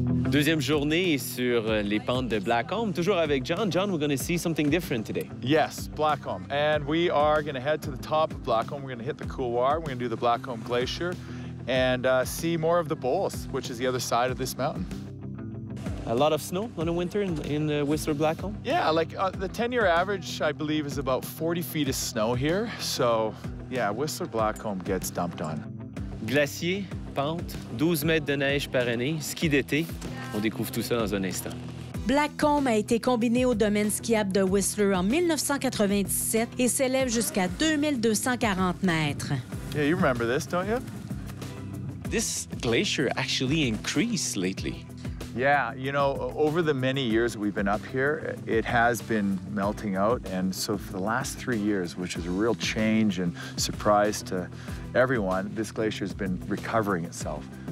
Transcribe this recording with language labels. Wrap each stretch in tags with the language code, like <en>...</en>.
<fr>Deuxième journée sur les pentes de Blackcomb, toujours avec John.</fr> <en>John, we're going to see something different today. Yes, Blackcomb. And we are going to head to the top of Blackcomb. We're going to hit the couloir. We're going to do the Blackcomb Glacier and see more of the bowls, which is the other side of this mountain. A lot of snow on the winter in Whistler Blackcomb? Yeah, like the 10-year average, I believe, is about 40 feet of snow here. So, yeah, Whistler Blackcomb gets dumped on.</en> <fr>Glacier, pente, 12 mètres de neige par année, ski d'été. On découvre tout ça dans un instant. Blackcomb a été combiné au domaine skiable de Whistler en 1997 et s'élève jusqu'à 2240 mètres.</fr> <en>Yeah, you remember this, don't you? This glacier actually increased lately. Yeah, you know, over the many years we've been up here, it has been melting out. And so for the last 3 years, which is a real change and surprise to everyone, this glacier has been recovering itself.</en>